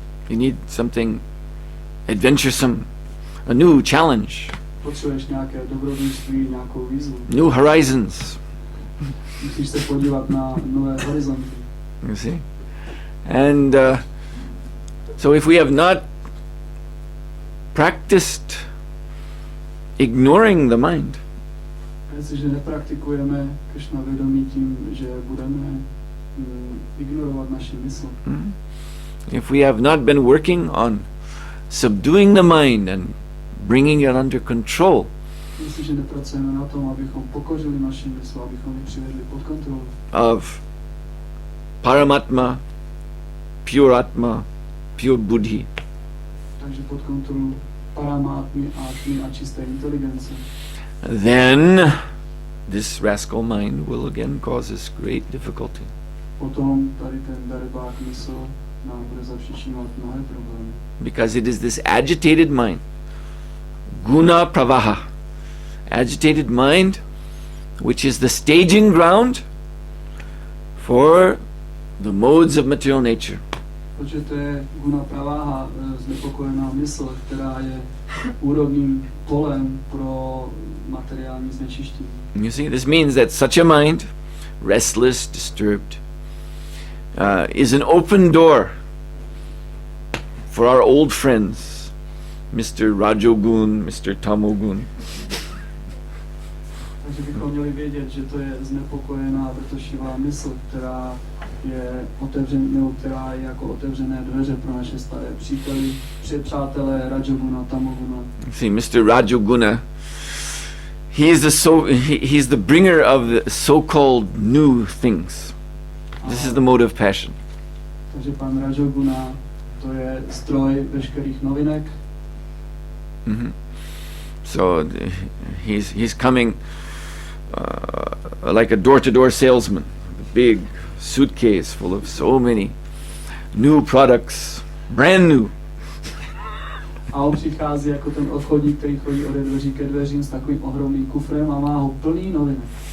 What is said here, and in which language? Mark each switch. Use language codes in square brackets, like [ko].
[en] You need something adventuresome, a new challenge, [cs] Potřebuješ nějaké dobrodružství, nějakou výzvu. [en] new horizons. [cs] Musíš se podívat na nové horizonty. [en] You see, and so if we have not practiced ignoring the mind, [cs] A jestliže nepraktikujeme Krishna vědomí tím, že budeme ignorovat naši mysl, [en] if we have not been working on subduing the mind and bringing it under control, [cs] jestliže nepracujeme na tom, abychom pokořili naši mysl, abychom ji přivedli pod kontrolu [en] of Paramatma, pure Atma, pure Buddhi, [cs] takže pod kontrolu paramátmy, átmy a čisté inteligence, [en] then this rascal mind will again cause us great difficulty. [cs] potom tady ten darebák mysl nám bude zapříčinovat mnohé problémy. [en] Because it is this agitated mind, guna pravaha, agitated mind, which is the staging ground for the modes of material nature. [cs] Protože to je guna praváha, znepokojená mysl, která je úrodným polem pro materiální znečištění. [en] You see, this means that such a mind, restless, disturbed, is an open door for our old friends, Mr. Rajogun, Mr. Tamogun. [cs] Takže bychom měli vědět, že to je znepokojená, vrtošivá mysl, která je která je jako otevřené dveře pro naše staré přátelé Rajoguna, Tamoguna. [en] See, Mr. Rajoguna, he's the bringer of the so-called new things. This is the mode of passion. [cs] Takže pan Rajoguna, to je stroj veškerých novinek. Mm-hmm. [en] So he's coming like a door-to-door salesman, a big suitcase full of so many new products, brand new. [cs] A on přichází jako ten obchodník, který chodí ode dveří ke dveřím s takovým ohromným kufrem a má ho plný novinek.